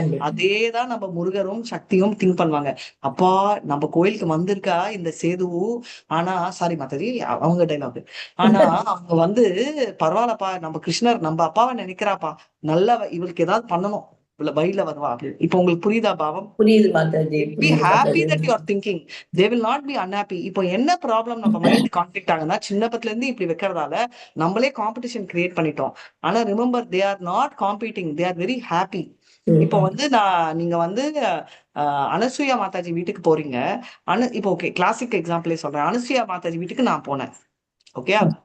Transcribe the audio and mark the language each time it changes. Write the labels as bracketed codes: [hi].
[ta] அதேதான் நம்ம முருகரும் சக்தியும் திங்க் பண்ணுவாங்க. அப்பா நம்ம கோயிலுக்கு வந்திருக்கா இந்த சேது, ஆனா சாரி மாதாஜி அவங்க டைலாக், ஆனா அவங்க வந்து பரவாயில்லப்பா, நம்ம கிருஷ்ணர் நம்ம அப்பாவை நினைக்கிறாப்பா, நல்லா இவளுக்கு ஏதாவது பண்ணணும், வழியில வருவா அப்படின்னு. இப்ப உங்களுக்கு புரியுதா பாவம்? புரியுது Mataji. [en] Be happy that you are thinking. They will not be unhappy. [ta] இப்போ என்ன ப்ராப்ளம், நம்ம மைண்ட் கான்ஃபிளிக்ட் ஆகுனா சின்னப்பத்துல இருந்து இப்படி வைக்கிறதால நம்மளே காம்படிஷன் கிரியேட் பண்ணிட்டோம். ஆனா remember, [en] They are not competing, they are very happy. [ta] இப்போ வந்து நீங்க வந்து அனசூயா மாதாஜி வீட்டுக்கு போறீங்க. இப்போ ஓகே கிளாசிக் எக்ஸாம்பிளே சொல்றேன். அனசூயா மாதாஜி வீட்டுக்கு நான் போனேன், ஓகே.